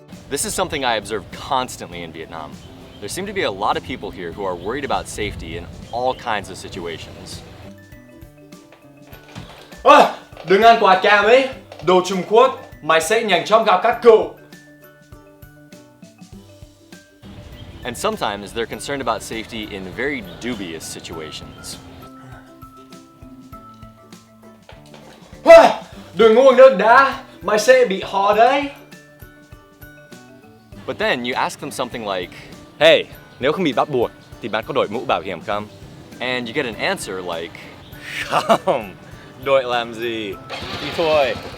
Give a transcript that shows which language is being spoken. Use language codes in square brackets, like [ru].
[en] This is something I observe constantly in Vietnam. There seem to be a lot of people here who are worried about safety in all kinds of situations. [vi] Ôi, đừng ăn quả cam ấy, đồ Trung Quốc, mày sẽ nhanh chóng gặp các cụ. [en] And sometimes they're concerned about safety in very dubious situations. [vi] Ôi, đừng uống nước đá, mày sẽ bị ho đấy. [en] But then you ask them something like, hey, [vi] nếu không bị bắt buộc thì bạn có đội mũ bảo hiểm không? [en] And you get an answer like, [vi] không, đội làm gì, đi thôi.